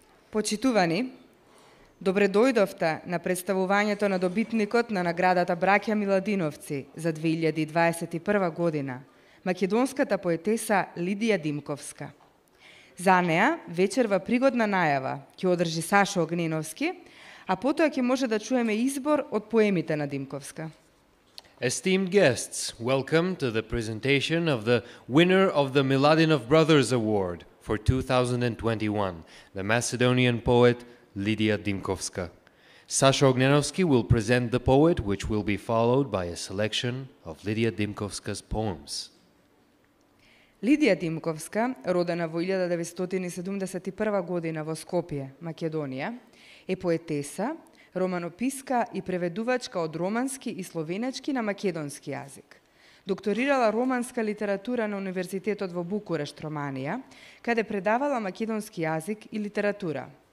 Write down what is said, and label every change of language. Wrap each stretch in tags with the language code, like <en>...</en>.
<mk>Почитувани, добре дојдовте на представувањето на добитникот на наградата Браќа Миладиновци за 2021 година, македонската поетеса Лидија Димковска. За неа вечерва пригодна најава ќе одржи Сашо Огненовски, а потоа ќе може да чуеме избор од поемите на Димковска.</mk> <en>Esteemed guests, welcome to the presentation of the winner of the Miladinov Brothers Award for 2021, the Macedonian poet Lidia Dimkovska. Sasha Ognenovski will present the poet, which will be followed by a selection of Lidia Dimkovska's poems.</en> <mk>Лидија Димковска, родена во 1971 година во Скопје, Македонија, е поетеса, романописка и преведувачка од романски и словенечки на македонски јазик. Докторирала романска литература на Универзитетот во Букурешт, Романија, каде предавала македонски јазик и литература.</mk>